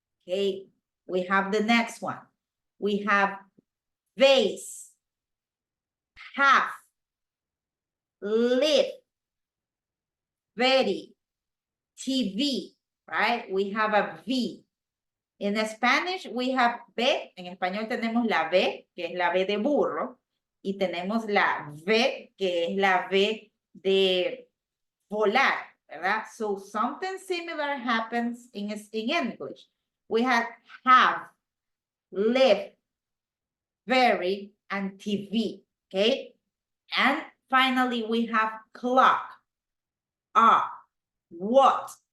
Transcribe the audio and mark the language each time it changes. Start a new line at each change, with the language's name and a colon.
English: Okay, we have the next one. We have vase, half, live, very, TV, right? We have a V. In Spanish, we have B.
Spanish: En español tenemos la B, que es la B de burro, y tenemos la V, que es la V de volar, ¿verdad?
English: So something similar happens in English. We have, live, very, and TV, okay? And finally, we have clock, what.